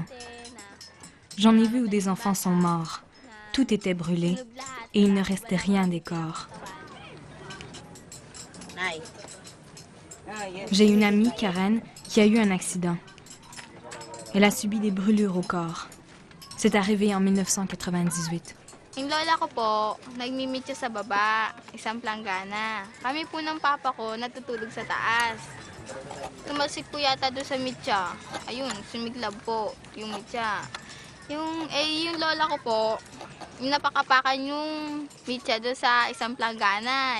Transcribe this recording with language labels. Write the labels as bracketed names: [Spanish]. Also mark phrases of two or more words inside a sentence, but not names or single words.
[French] J'en ai vu où des enfants sont morts. Tout était brûlé et il ne restait rien des corps. J'ai une amie, Karen, qui a eu un accident. Elle a subi des brûlures au corps. C'est arrivé en 1998. [Filipino] Yung lola ko po, nagmi-meet siya sa baba, isang planggana. Kami po ng papa ko natutulog sa taas. Tumalsik po yata doon sa mitya. Ayun, sumiglab po yung mitya. Yung lola ko po, yung napakapakan yung mitya doon sa isang planggana.